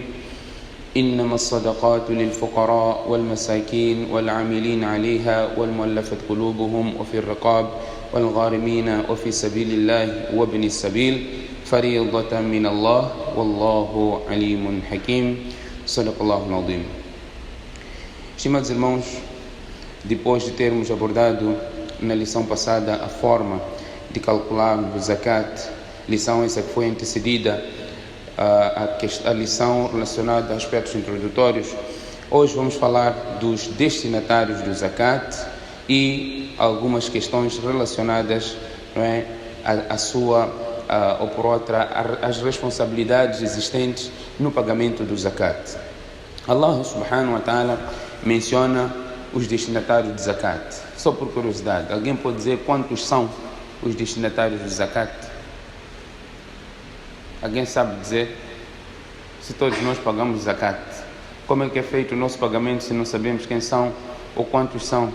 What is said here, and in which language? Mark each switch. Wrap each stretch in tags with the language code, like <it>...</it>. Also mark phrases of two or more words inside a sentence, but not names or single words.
<ar>إنما الصدقات للفقراء والمساكين والعاملين عليها والمؤلفة قلوبهم وفي الرقاب والغارمين وفي سبيل الله وابن السبيل فريضة من الله والله عليم حكيم. صدق الله العظيم.</ar> <pt>Estimados irmãos, depois de termos abordado na lição passada a forma de calcular o zakat, lição essa que foi antecedida a lição relacionada a aspectos introdutórios, hoje vamos falar dos destinatários do zakat e algumas questões relacionadas, não é, a sua ou por outra as responsabilidades existentes no pagamento do zakat.</pt> <ar>الله سبحانه وتعالى</ar> <pt>menciona os destinatários do zakat. Só por curiosidade, alguém pode dizer quantos são os destinatários do zakat? Alguém sabe dizer? Se todos nós pagamos zakat, como é que é feito o nosso pagamento se não sabemos quem são ou quantos são?</pt>